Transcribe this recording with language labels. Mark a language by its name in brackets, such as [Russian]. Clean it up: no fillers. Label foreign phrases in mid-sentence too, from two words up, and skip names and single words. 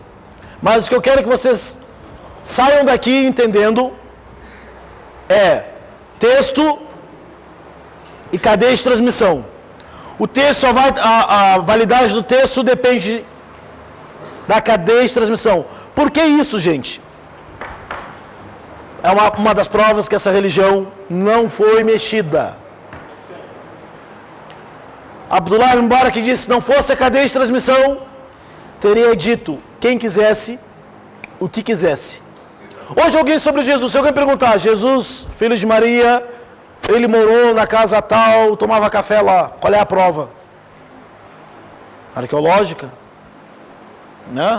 [Portuguese] Mas o que eu quero é que vocês saiam daqui entendendo é texto e cadeia de transmissão. O texto só vai, a validade do texto depende da cadeia de transmissão. Por que isso, gente? É uma das provas que essa religião não foi mexida. Abdullah ibn Mubarak disse, se não fosse a cadeia de transmissão, teria dito quem quisesse, o que quisesse. Hoje alguém sobre Jesus, se alguém perguntar, Jesus, filho de Maria, ele morou na casa tal, tomava café lá, qual é a prova? Arqueológica? Né?